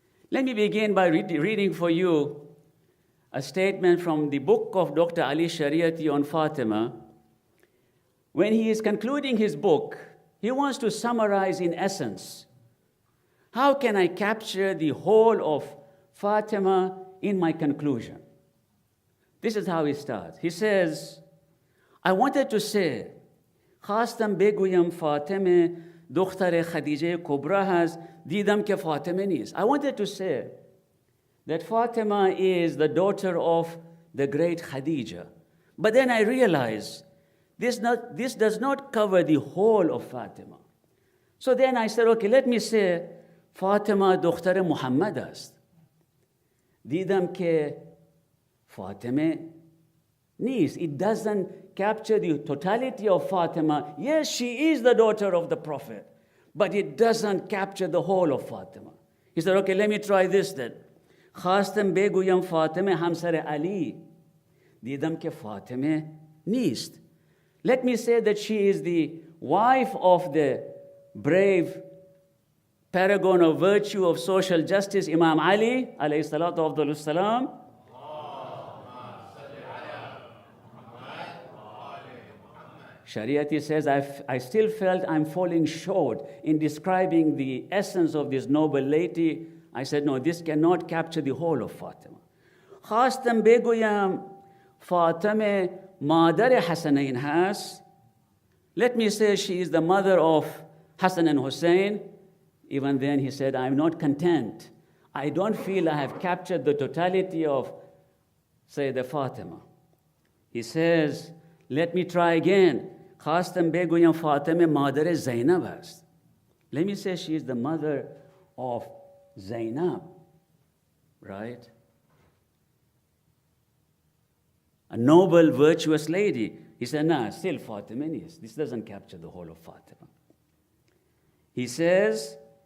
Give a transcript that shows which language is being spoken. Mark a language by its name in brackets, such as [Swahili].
[English] Let me begin by reading for you a statement from the book of Dr. Ali Shariati on Fatima. When he is concluding his book, he wants to summarize in essence, how can I capture the whole of Fatima in my conclusion? This is how he starts. He says, I wanted to say, [Persian] خواستم بگویم فاطمه دختر خدیجه کبرا هست دیدم که فاطمه نیست. [English] I wanted to say that Fatima is the daughter of the great Khadija. But then I realized this does not cover the whole of Fatima. So then I said, okay, let me say Fatima [Persian] دختر محمد است. دیدم که Fatima نیست. [English] It doesn't capture the totality of Fatima. Yes, she is the daughter of the Prophet, but it doesn't capture the whole of Fatima. He said, okay, let me try this then. [Persian] خواستم بگویم فاطمه همسر علی دیدم که فاطمه نیست. [English] Let me say that she is the wife of the brave paragon of virtue of social justice, Imam Ali, alayhi salatu afdalu salam. Shariati says, I still felt I'm falling short in describing the essence of this noble lady. I said, no, this cannot capture the whole of Fatima. [Persian] خواستم بگویم فاطمه مادر حسنین هست. [English] Let me say she is the mother of Hassan and Hussein. Even then he said, I'm not content. I don't feel I have captured the totality of Sayyidah Fatima. He says, let me try again. [Persian] خواستم بگویم فاطمه مادر زینب است. [English] Let me say she is the mother of Zainab, right? A noble, virtuous lady. He said, nah, still Fatima is. This doesn't capture the whole of Fatima. He says,